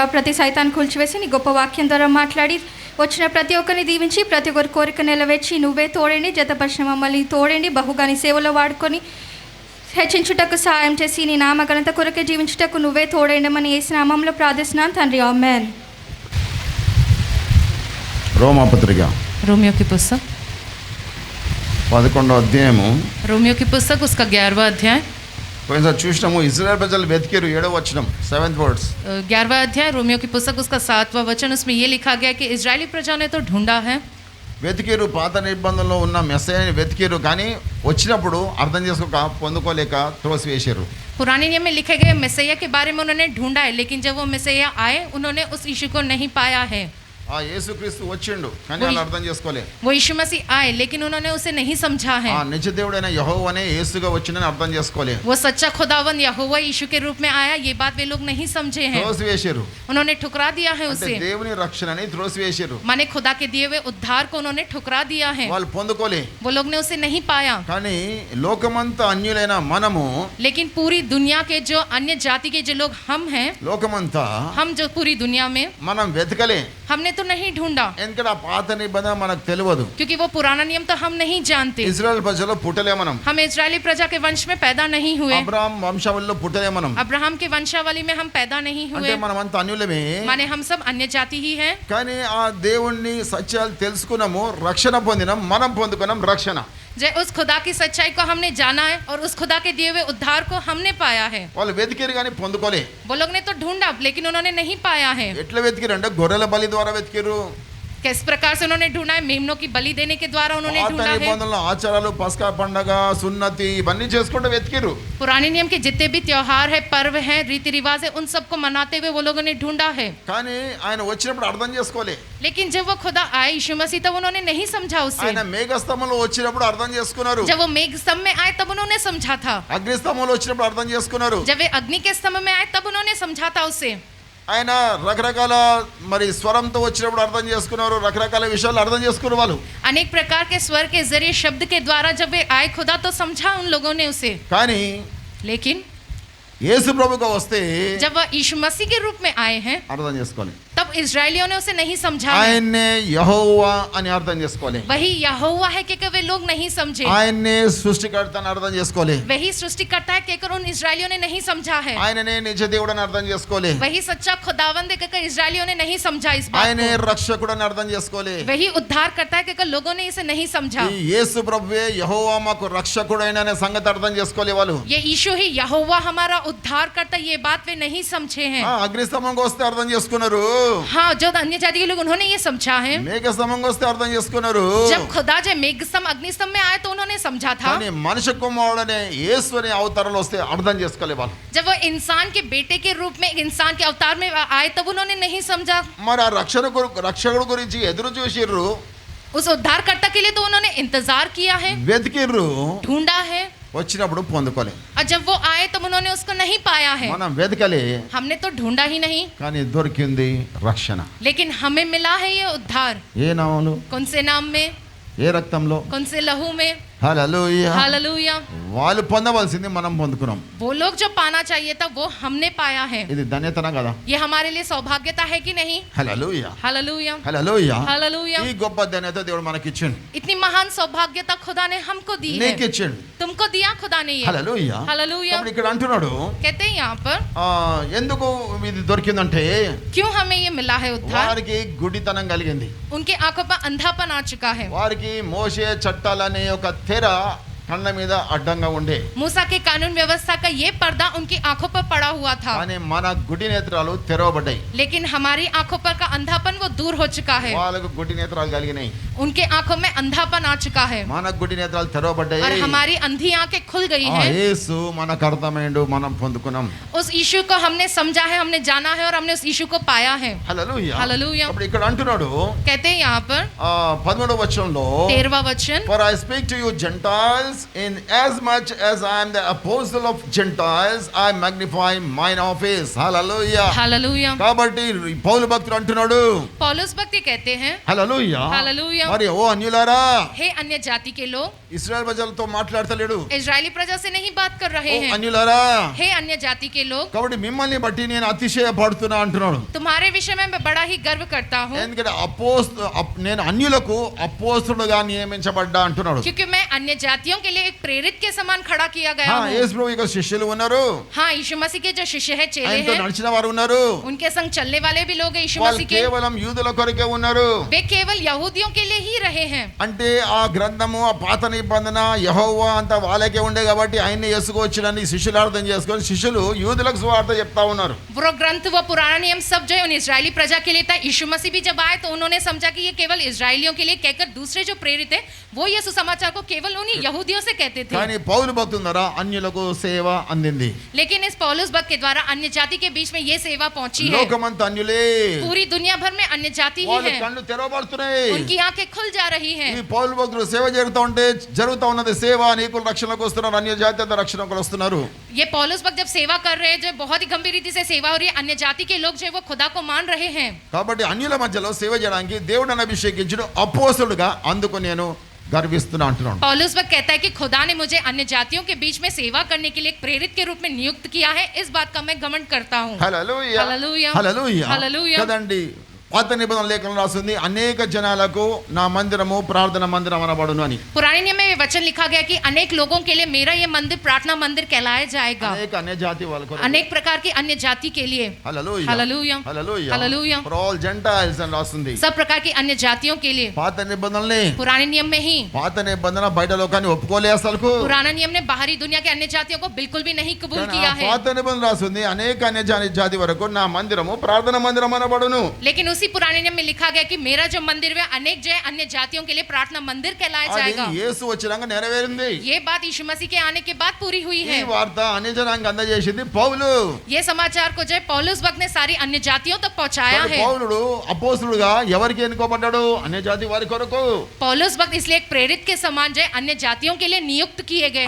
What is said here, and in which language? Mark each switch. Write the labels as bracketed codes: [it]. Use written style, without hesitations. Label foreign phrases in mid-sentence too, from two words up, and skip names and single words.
[te] ప్రతి సైతాన్ని కూల్చివేసి నీ గొప్ప వాక్యం ద్వారా మాట్లాడి వచ్చిన ప్రతి ఒక్కరిని దీవించి ప్రతి ఒక్కరి కోరిక నెలవేర్చి నువ్వే తోడండి, జతపరిచిన మమ్మల్ని తోడండి, బహుగా నీ సేవలో వాడుకొని హెచ్చించుటకు సహాయం చేసి నీ నామఘనత కొరకే జీవించుటకు నువ్వే తోడైండమని యేసు నామములో ప్రార్థిస్తున్నాను తండ్రి, ఆమేన్. రోమాపత్రిక [hi] रोमियो की पुस्तक [te] 11వ అధ్యాయము. [hi] रोमियो की पुस्तक उसका 11वां अध्याय. [te] పోయినసారి చూసినాము, ఇజ్రాయెల్ ప్రజలు వెతికిరు 7వ వచనం [en] 7th words. [hi] 11वां अध्याय रोमियो की पुस्तक उसका 7वां वचन, उसमें ये लिखा गया कि इजरायली प्रजा ने तो ढूंढा है. [te] వెతికిరు, పాత నిబంధనలో ఉన్న మెస్సయ్యని వెతికిరు, కానీ వచ్చినప్పుడు అర్థం చేసుకోక పొందుకోలేక త్రోసివేశారు. [hi] पुराने नियम में लिखे गए मैसिया के बारे में उन्होंने ढूंढा है, लेकिन जब वो मैसिया आए उन्होंने उस यीशु को नहीं पाया है. [te] ఆ యేసుక్రీస్తు వచ్చిండు, కానీ వాళ్ళు అర్థం చేసుకోలే. [hi] वो यीशु मसीह आए लेकिन उन्होंने उसे नहीं समझा है. [te] ఆ నిజ దేవుడైన యెహోవానే యేసుగా వచ్చిండని అర్థం చేసుకోలే. [hi] वो सच्चा खुदावंद यहोवा यीशु के रूप में आया, ये बात वे लोग नहीं समझे हैं. [te] త్రోసివేశారు, [hi] उन्होंने ठुकरा दिया है [te] అంటే [hi] उसे. [te] దేవుని రక్షణని త్రోసివేశారు. [hi] माने खुदा के दिए हुए उद्धार को उन्होंने ठुकरा दिया है. [te] వాళ్ళు పొందుకోలే. [hi] वो लोग ने उसे नहीं पाया. [te] కానీ లోకమంతా అన్యులైన మనము, [hi] लेकिन पूरी दुनिया के जो अन्य जाति के जो लोग हम हैं, [te] లోకమంతా [hi] हम जो पूरी दुनिया में, [te] మనం వెతకలే. [hi] हमने तो नहीं ढूंढा, [te] ఎందుకంటే ఆ పాత నిబంధన మనకు తెలియదు. [hi] क्योंकि वो पुराना नियम तो हम नहीं जानते. [te] ఇజ్రాయెల్ ప్రజలు పుట్టలే మనం. [hi] हम इजरायली प्रजा के वंश में पैदा नहीं हुए. [te] అబ్రహాం వంశావళిలో పుట్టలే మనం. [hi] अब्राहम के वंशावली में हम पैदा नहीं [te] అంటే [hi] हुए. [te] మనమంతా అన్యులమే. [hi] माने हम सब अन्य जाति ही हैं. [te] కానీ ఆ దేవుణ్ణి సత్యాలు తెలుసుకున్నాము, రక్షణ పొందినాం, మనం పొందుకున్నాం రక్షణ. [hi] जो उस खुदा की सच्चाई को हमने जाना है और उस खुदा के दिए हुए उद्धार को हमने पाया है. [te] వాళ్ళు వెతికిరు కానీ పొందుకోలే. [hi] वो लोग ने तो ढूंढा लेकिन उन्होंने नहीं पाया है. [te] ఎట్లా వెతికిరు అంటే గొర్రెల బలి ద్వారా వెతికిరు. [hi] किस प्रकार से उन्होंने ढूंढा है? मेमनों की बलि देने के द्वारा उन्होंने [te] పాత [hi] ढूंढा है. [te] నిబంధనలో ఆచారాలు, పస్కా పండగ, సున్నతి ఇవన్నీ చేసుకుంటూ వెతికిరు. [hi] पुराने नियम के जितने भी त्योहार है, पर्व है, रीति रिवाज है, उन सबको मनाते हुए वो लोगों ने ढूंढा है. [te] కానీ ఆయన వచ్చినప్పుడు అర్థం చేసుకోలే. [hi] लेकिन जब वो खुदा आए यीशु मसीह, तब उन्होंने नहीं समझा उसे. [te] ఆయన మేఘస్తంభంలో వచ్చినప్పుడు అర్థం చేసుకున్నారు. [hi] जब वो मेघ स्तंभ में आए तब उन्होंने समझा था. [te] అగ్నిస్తంభంలో వచ్చినప్పుడు అర్థం చేసుకున్నారు. [hi] जब वे अग्नि के स्तंभ में आए तब उन्होंने समझा था उसे. [te] ఆయన రకరకాల మరి స్వరంతో వచ్చినప్పుడు అర్థం చేసుకున్నారు, రకరకాల విషయాలు అర్థం చేసుకున్నారు వాళ్ళు. [hi] अनेक प्रकार के स्वर के जरिए, शब्द के द्वारा जब वे आए खुदा, तो समझा उन लोगों ने उसे. [te] కానీ [hi] लेकिन [te] యేసు ప్రభువుగా వస్తే [hi] जब वह यीशु मसीह के रूप में आए हैं, [te] అర్థం చేసుకోవాలి. [hi] तब इजरायलियों ने उसे नहीं समझा है. [te] ఆయన్నే యెహోవా అని అర్థం చేసుకోవాలి. [hi] वही यहोवा है कहकर वे लोग नहीं समझे. [te] ఆయన్నే సృష్టికర్త అని అర్థం చేసుకోవాలి. [hi] वही सृष्टिकर्ता है कहकर उन इजरायलियों ने नहीं समझा है. [te] ఆయననే నిజ దేవుడు అని అర్థం చేసుకోవాలి. [hi] वही सच्चा खुदावंद है कहकर इजरायलियों ने नहीं समझा इस बात [te] ఆయనే [hi] को. [te] రక్షకుడు అని అర్థం చేసుకోవాలి. [hi] वही उद्धार करता है कहकर लोगों ने इसे नहीं समझा. [te] ఈ యేసు ప్రభువే యెహోవా మాకు రక్షకుడైన అనే సంగతి అర్థం చేసుకోవాలి వాళ్ళు. [hi] ये यीशु ही यहोवा हमारा उद्धार करता, ये बात वे नहीं समझे हैं. [te] అగ్నిస్తంభంకి వస్తే అర్థం చేసుకున్నారు. [hi] हाँ, जो अन्य जाति के लोग, उन्होंने ये समझा है. [te] మేఘస్తంభంకి వస్తే అర్థం చేసుకున్నారు. [hi] जब खुदा जब मेघस्तंभ अग्निस्तंभ में आए तो उन्होंने समझा था. [te] కానీ మనుష్య కుమారుడనే యేసు అనే అవతారంలో వస్తే అర్థం చేసుకోలే వాళ్ళు. [hi] जब वो इंसान के बेटे के रूप में, इंसान के अवतार में आए, तब उन्होंने नहीं समझा. [te] మరి ఆ రక్షకుడు గురించి ఎదురు చూసిర్రు, [hi] उस उद्धारकर्ता के लिए तो उन्होंने इंतजार किया है, [te] వెతికిర్రు, [hi] ढूंढा है. [te] వచ్చినప్పుడు పొందుకోలే. [hi] और जब वो आए तब उन्होंने उसको नहीं पाया है. [te] మనం వెతకలే, [hi] हमने तो ढूंढा ही नहीं, [te] కానీ దొరికింది రక్షణ. [hi] लेकिन हमें मिला है ये उद्धार. [te] ఏ నామములో, [hi] कौन से नाम में, [te] ఏ రక్తంలో? [hi] कौन से लहू में. [te] హల్లెలూయా. [hi] हालेलुया. [te] వాళ్ళు పొందవలసింది మనం పొందుకున్నాం. [hi] वो लोग जो पाना चाहिए था वो हमने पाया है. [te] ఇది ధన్యతనా కదా? [hi] ये हमारे लिए सौभाग्यता है कि नहीं. [te] హల్లెలూయా. [hi] हालेलुया. [te] హల్లెలూయా. [hi] हालेलुया. [te] ఈ గొప్ప ధన్యత దేవుడు మనకిచ్చిండు. [hi] इतनी महान सौभाग्यता खुदा ने हमको दी है. [te] నీకు ఇచ్చిండు. [hi] तुमको दिया खुदा ने ये. [te] హల్లెలూయా. [hi] हालेलुया. [te] ఇప్పుడు ఇక్కడ అంటున్నాడు, [hi] कहते हैं यहाँ पर, [te] ఎందుకు ఇది దొరికిందంటే [hi] क्यों हमें ये मिला है उद्धार. [te] వారికి గుడితనం కలిగింది. [hi] उनके आंखों पर अंधापन आ चुका है. [te] వారికి మోషే చట్టాలనే ఒక తెర కళ్ళ మీద అడ్డంగా ఉండే, [hi] मूसा के कानून व्यवस्था का ये पर्दा उनकी आंखों पर पड़ा हुआ था, [te] కానీ మన గుడి నేత్రాలు తెరవబడ్డాయి. [hi] लेकिन हमारी आंखों पर का अंधापन वो दूर हो चुका है. [te] వాళ్ళకు గుడి నేత్రాలు కలిగినాయి, [hi] उनके आंखों में अंधापन आ चुका है [te] మన గుడి నేత్రాలు [hi] और [te] తెరవబడ్డాయి. [hi] हमारी अंधी आंखें खुल गई [te] ఆ [hi] है. [te] యేసు మనకు అర్థమైండు, మనం పొందుకున్నాం. [hi] उस यीशु को हमने समझा है, हमने जाना है और हमने उस यीशु को पाया है. [te] హల్లెలూయా. [hi] हालेलुया. [te] అప్పుడు ఇక్కడ అంటున్నాడు [hi] कहते हैं यहाँ पर [te] 13వ వచనంలో, [hi] 13वां वचन, [en] For I speak to you Gentiles, in as much as I am the apostle of Gentiles, I magnify mine office. Hallelujah. [hi] हालेलुया. [te] కాబట్టి పౌలు భక్తుడు అంటున్నాడు, [hi] पौलुस भक्ति कहते हैं, [te] హల్లెలూయా. [hi] हालेलुया. [te] మరి ఓ అన్యులారా, [hi] हे अन्य जाति के लोग, [te] ఇశ్రాయేల్ ప్రజలతో మాట్లాడతలేడు. [hi] इजरायली प्रजा से नहीं बात कर रहे [te] ఓ [hi] हैं. [te] అన్యులారా, [hi] हे अन्य जाति के लोग, [te] కాబట్టి మిమ్మల్ని బట్టి నేను అతిశయపడుతున్నా అంటున్నాడు. [hi] तुम्हारे विषय में मैं बड़ा ही गर्व करता हूँ, [te] ఎందుకంటే నేను అన్యులకు అపోస్తులుగా నియమించబడ్డా అంటున్నాడు. [hi] क्योंकि मैं अन्य जातियों के लिए एक प्रेरित के समान खड़ा किया गया हूँ. [te] యేసు ప్రభు యొక్క శిష్యులు ఉన్నారు, [hi] हाँ, यीशु मसीह के जो शिष्य है, चेले [te] ఆయనతో [hi] हैं, [te] నడిచిన వారు ఉన్నారు, [hi] उनके संग चलने वाले भी लोग हैं यीशु [te] వాళ్ళు [hi] मसीह के, [te] కేవలం యూదుల కొరకే ఉన్నారు. [hi] वे केवल यहूदियों के लिए ही रहे हैं. [te] అంటే ఆ గ్రంథము, ఆ పాత నిబంధన, యెహోవా అంతా వాళ్ళకే ఉండే కాబట్టి ఆయన్ని వేసుకోవచ్చునని శిష్యులు అర్థం చేసుకొని శిష్యులు యూదులకు సువార్త చెప్తా ఉన్నారు. [hi] वो ग्रंथ, वो पुराना नियम सब जो है उन इजरायली प्रजा के लिए था. यीशु मसीह भी जब आए तो उन्होंने समझा कि ये केवल इजरायलियों के लिए कहकर दूसरे जो प्रेरित है वो ये सुसमाचार को केवल उन्हीं यहूदियों से कहते थे. [te] కానీ పౌలు భక్తుల ద్వారా అన్యులకు సేవ అందింది. [hi] लेकिन इस पौलुस भक्त के द्वारा अन्य जाति के बीच में ये सेवा पहुंची है. [te] లోకమంతా అన్యులే, [hi] पूरी दुनिया भर में अन्य जाति ही [te] వాళ్ళ [hi] है, [te] కళ్ళు తెరవబడుతున్నాయి. [hi] उनकी आंखें खुल जा रही [te] ఈ [hi] हैं. [te] పౌలు భక్తులు సేవ జరుగుతా ఉన్నది సేవ. అనేకులు రక్షణకు వస్తున్నారు, అన్య జాతి అంతా రక్షణకు వస్తున్నారు. [hi] ये पौलुस भक्त जब सेवा कर रहे हैं, जो बहुत ही गंभीर रीति से सेवा हो रही है, अन्य जाति के लोग जो है वो खुदा को मान रहे हैं. [te] కాబట్టి అన్యుల మధ్యలో సేవ చేయడానికి దేవుడు నన్ను అభిషేకించిన అపోస్తులుగా అందుకు నేను గర్విస్తున్నా అంటున్నాను. [hi] पौलुस भक्त कहता है कि खुदा ने मुझे अन्य जातियों के बीच में सेवा करने के लिए एक प्रेरित के रूप में नियुक्त किया है. इस बात का मैं घमंड करता हूँ. [te] హల్లెలూయా. హల్లెలూయా. హల్లెలూయా. హల్లెలూయా. కదండి, పాత నిబంధన లేఖనం రాస్తుంది, అనేక జనాలకు నా మందిరము ప్రార్థన మందిరం అనబడును అని. [hi] पुराने नियम में ये वचन लिखा गया कि अनेक लोगों के लिए मेरा ये मंदिर प्रार्थना मंदिर कहलाया जाएगा. [te] అనేక అన్య జాతి వాళ్ళ కొరకు. [hi] अनेक प्रकार की अन्य जाति के लिए. [te] హల్లెలూయా. హల్లెలూయా. హల్లెలూయా. హల్లెలూయా. [en] for all Gentiles [te] అని రాస్తుంది. [hi] सब प्रकार की अन्य जातियों के लिए. [te] పాత నిబంధనలే, [hi] पुराने नियम में ही, [te] పాత నిబంధన బయట లోకాన్ని ఒప్పుకోలే అసలుకు. [hi] पुराना नियम ने बाहरी दुनिया के अन्य जातियों को बिल्कुल भी नहीं कबूल [te] కానీ [hi] किया [te] ఆ [hi] है. [te] పాత నిబంధన రాస్తుంది, అనేక అన్య జాతి వరకు నా మందిరము ప్రార్థన మందిరం అనబడును. [hi] लेकिन उसी पुराने नियम में लिखा गया कि मेरा जो मंदिर है अनेक जो है अन्य जातियों के लिए प्रार्थना मंदिर कहलाया [te] అది [hi] जाएगा. [te] యేసు వచ్చినాక నెరవేరింది. [hi] ये बात यीशु मसीह के आने के बाद पूरी हुई [te] ఈ [hi] है. [te] వార్త అన్య జనాంగ అందజేసింది పౌలు. [hi] ये समाचार को जो है पौलुस भक्त ने सारी अन्य जातियों तक पहुंचाया [te] మరి [hi] है. [te] పౌలుడు అపోస్తులుగా ఎవరికి ఎన్నుకోబడ్డాడు? అన్య జాతి వారి కొరకు. [hi] पौलुस भक्त इसलिए एक प्रेरित के समान जो है अन्य जातियों के लिए नियुक्त किए गए हैं.